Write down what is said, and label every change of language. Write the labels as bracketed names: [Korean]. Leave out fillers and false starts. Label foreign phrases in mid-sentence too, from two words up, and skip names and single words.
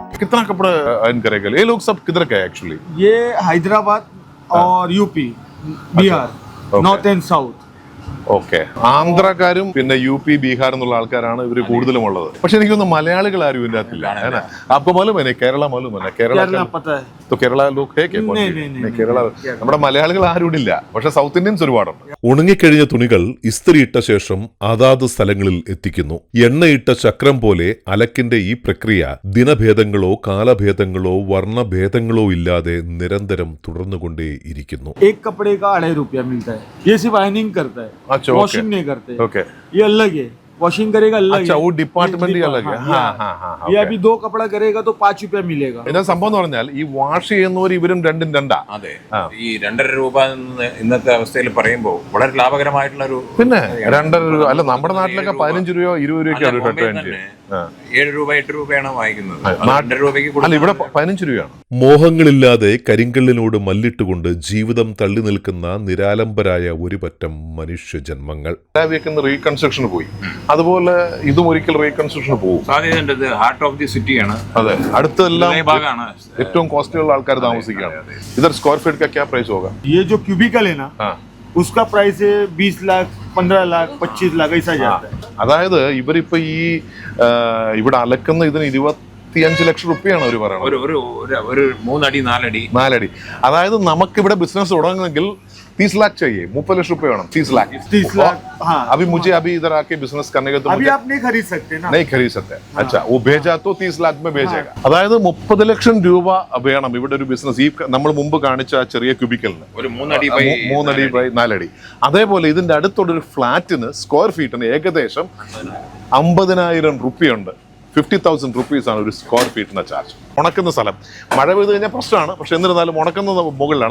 [Hindi] कितना कपड़ा आयरन करेगा? ये लोग सब किधर का है एक्चुअली? ये हैदराबाद और यूपी, बिहार, Okay. [English] North and South. [Malayalam] ഓക്കെ. ആന്ധ്രക്കാരും പിന്നെ യു പി ബീഹാർ എന്നുള്ള ആൾക്കാരാണ് ഇവർ കൂടുതലും ഉള്ളത്. പക്ഷെ എനിക്കൊന്നും മലയാളികൾ ആരും ഇതിന്റെ അകത്തില്ല. [Hindi] आपको मालूम है? केरला मालूम है? केरला पता है. तो केरला लोग है क्या? [Malayalam] കേരള നമ്മുടെ മലയാളികൾ ആരും ഇല്ല. പക്ഷെ സൗത്ത് ഇന്ത്യൻസ് ഒരുപാടുണ്ട്. ഉണങ്ങിക്കഴിഞ്ഞ തുണികൾ ഇസ്തിരിയിട്ട ശേഷം അതാത് സ്ഥലങ്ങളിൽ എത്തിക്കുന്നു. എണ്ണയിട്ട ചക്രം പോലെ അലക്കിന്റെ ഈ പ്രക്രിയ ദിനഭേദങ്ങളോ കാലഭേദങ്ങളോ വർണ്ണഭേദങ്ങളോ ഇല്ലാതെ നിരന്തരം തുടർന്നുകൊണ്ടേയിരിക്കുന്നു. [Hindi] एक कपड़े का 2.5 रुपया मिलता है. ये सिर्फ आयरनिंग करता है, अच्छा, वॉशिंग नहीं करते. ओके. ये अलग है, वॉशिंग करेगा अलग अच्छा, है. वो डिपार्टमेंट ही अलग है. हाँ, हाँ, हाँ, ये okay. अभी 2 कपड़ा करेगा तो 5 रुपया मिलेगा. [Malayalam] എന്താ സംഭവം എന്ന് പറഞ്ഞാൽ ഈ വാഷ് ചെയ്യുന്നവർ ഇവരും രണ്ടും രണ്ടാ. അതെ, ഈ 2.5 രൂപ എന്ന് ഇന്നത്തെ അവസ്ഥയിൽ പറയുമ്പോൾ വളരെ ലാഭകരമായിട്ടുള്ള ഒരു. പിന്നെ 2.5 രൂപ അല്ല, നമ്മുടെ നാട്ടിലൊക്കെ 15 രൂപയോ 20 രൂപയ്ക്കാണ് കട്ട് വേണ്ടി. 7 രൂപ 8 രൂപയാണ് വാങ്ങിക്കുന്നത്. 2 രൂപയ്ക്ക് അല്ല, ഇവിടെ 15 രൂപയാണ്. മോഹങ്ങളില്ലാതെ കരിങ്കല്ലിനോട് മല്ലിട്ടുകൊണ്ട് ജീവിതം തള്ളി നിൽക്കുന്ന നിരാലംബരായ ഒരു പറ്റം മനുഷ്യജന്മങ്ങൾ. റീകൺസ്ട്രക്ഷൻ പോയി, അതുപോലെ ഇതും ഒരിക്കൽ റീകൺസ്ട്രക്ഷൻ പോകും. സാധ്യതയുണ്ട്. ഇത് [English] heart of the city-ആണ്. [Malayalam] അതെ, അടുത്തെല്ലാം ഭാഗമാണ് ഏറ്റവും കോസ്റ്റ്ലി ഉള്ള ആൾക്കാർ താമസിക്കുകയാണ്. [Hindi] ഇതൊരു [English] square feet [Hindi] का क्या प्राइस होगा? ये जो क्यूबिकल है ना, हाँ, उसका प्राइस है 20 लाख, 15 लाख, 25 लाख ऐसा जाता है. [Malayalam] അതായത് ഇവരിപ്പോ ഈ ഇവിടെ അലക്കുന്ന ഇതിന് 25 ലക്ഷം റുപ്യാണ് അവർ പറയുന്നത്. ഒരു 3 അടി 4 അടി 4 അടി. അതായത് നമുക്കിവിടെ ബിസിനസ് തുടങ്ങണമെങ്കിൽ [Hindi] 30 लाख चाहिए, 30 लाख रुपए [Malayalam] വേണം. 30 लाख. [Hindi] 30 लाख. हाँ, अभी मुझे अभी इधर आके बिजनेस करने का तो अभी मुझे आप नहीं खरीद सकते ना. नहीं खरीद सकते. अच्छा, वो भेजा तो 30 लाख में भेजेगा. [Malayalam] അതായത് 30 ലക്ഷം രൂപ വേണം ഇവിടെ ഒരു ബിസിനസ്. ഈ നമ്മൾ മുമ്പ് കാണിച്ച ആ ചെറിയ ക്യൂബിക്കലിന് ഒരു 3 അടി ബൈ 3 അടി ബൈ 4 അടി. അതേപോലെ ഇതിന്റെ അടുത്തുള്ള ഒരു ഫ്ലാറ്റിന് സ്ക്വയർ ഫീറ്റിന് ഏകദേശം 50,000 റുപ്യുണ്ട്. 50,000 റുപ്പീസ് ആണ് ഒരു സ്ക്വയർ ഫീറ്റിന്റെ ചാർജ്. ഉണക്കുന്ന സ്ഥലം മഴ പെയ്ത് കഴിഞ്ഞാൽ പ്രശ്നമാണ്, പക്ഷെ എന്നിരുന്നാലും ഉണക്കുന്ന മുകളിലാണ്.